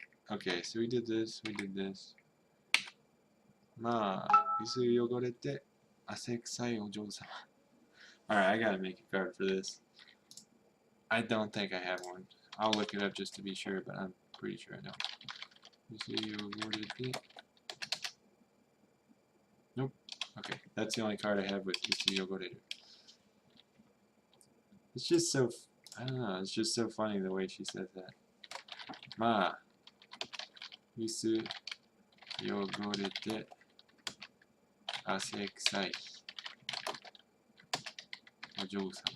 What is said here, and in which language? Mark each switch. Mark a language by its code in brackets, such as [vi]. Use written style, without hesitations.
[en] Okay, so we did this, we did this. [ja] まあ、水汚れて汗臭いお嬢様. [en] Alright, I gotta make a card for this. I don't think I have one. I'll look it up just to be sure, but I'm pretty sure I don't. [ja] 水汚れて. [en] Nope. Okay, that's the only card I have with 水汚れる. It's just so, I don't know, it's just so funny the way she says that. [ja] まあ、水汚れて汗臭いお嬢様.